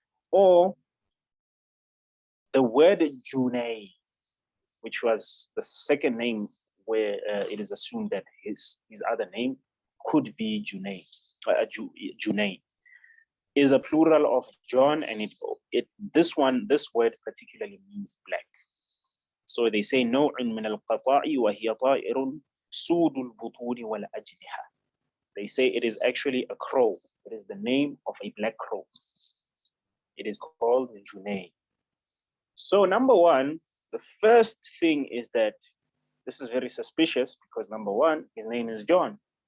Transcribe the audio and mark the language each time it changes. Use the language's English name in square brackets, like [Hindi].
[English] Or the word Junay, which was the second name where it is assumed that his other name could be Junay, Junay, is a plural of John, and this word particularly means black. So they say [Arabic] نوع من القطاع وهي طائر سود البطون والأجنحة. [English] They say it is actually a crow. It is the name of a black crow. It is called Junay. So number one, the first thing is that this is very suspicious because number one, his name is John.